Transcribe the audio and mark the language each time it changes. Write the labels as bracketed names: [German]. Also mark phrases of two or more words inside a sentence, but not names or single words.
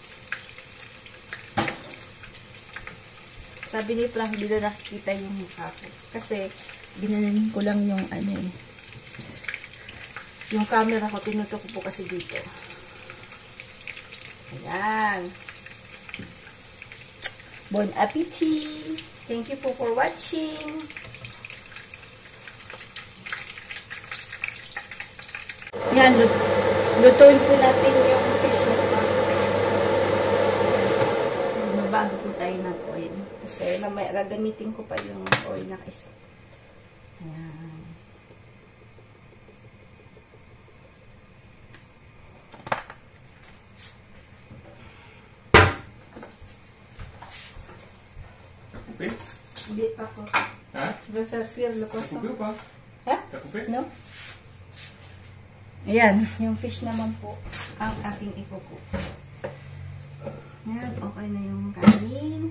[Filipino] Sabi ni Frank, hindi na nakikita yung mukha ko. Kasi, binanin ko lang yung yung camera ko, tinuto ko po kasi dito. Ayan. [French] Bon appetit! [English] Thank you po for watching. [Filipino] Yan, lutuin po natin yung fish na bago po tayo ng oil. Kasi mamaya gagamitin ko pa yung oil na isa. Ayan. [French] Coupé? [Filipino] Hindi pa po. Ha? [French] Je vais faire cuire le poisson. Coupé ou pas? [Filipino] Ha? [French] T'as coupé? [Filipino] No? Ayan, yung fish naman po ang aking ikuko. Ayan, okay na yung kanin.